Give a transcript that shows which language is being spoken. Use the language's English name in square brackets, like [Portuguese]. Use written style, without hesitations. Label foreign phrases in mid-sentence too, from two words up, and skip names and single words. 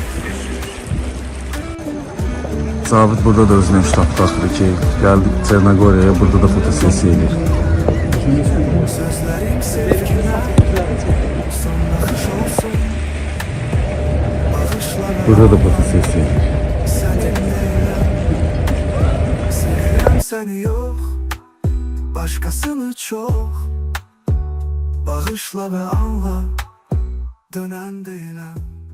[Azerbaijani] Zabit burada da özünə ştab taxdı ki, gəldik Çernogoriyaya, burada da fotosesiya edir. Burada da fotosesiya edir. [Turkish] Seni yok, başkasını çok. Bağışla ve anla, dönen değilim.